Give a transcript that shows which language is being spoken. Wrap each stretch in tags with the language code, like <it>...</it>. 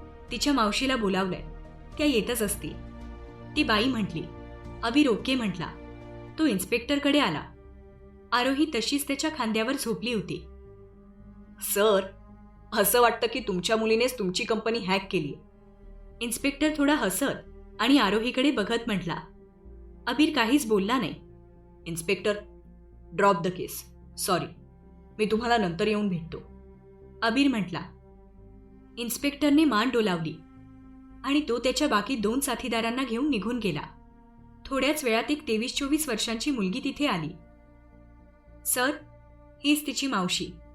<mr>तिच्या मावशीला बोलावलंय, त्या येतच असतील. ती बाई म्हटली. अबीर ओके म्हटला. तो इन्स्पेक्टरकडे आला. आरोही तशीच त्याच्या खांद्यावर झोपली होती. सर, असं वाटतं की तुमच्या मुलीनेच तुमची कंपनी हॅक केली. इन्स्पेक्टर थोडा हसत आणि आरोहीकडे बघत म्हटला. अबीर काहीच बोलला नाही.</mr> <en>Inspector, drop the case.</en> <mr>Sorry, मी तुम्हाला नंतर येऊन भेटतो. अबीर म्हटला. इन्स्पेक्टरने मान डोलावली आणि तो त्याच्या बाकी 2 साथीदारांना घेऊन निघून गेला. थोड्याच वेळात एक 23-24 वर्षांची मुलगी तिथे आली. सर, हीच तिची मावशी.</mr>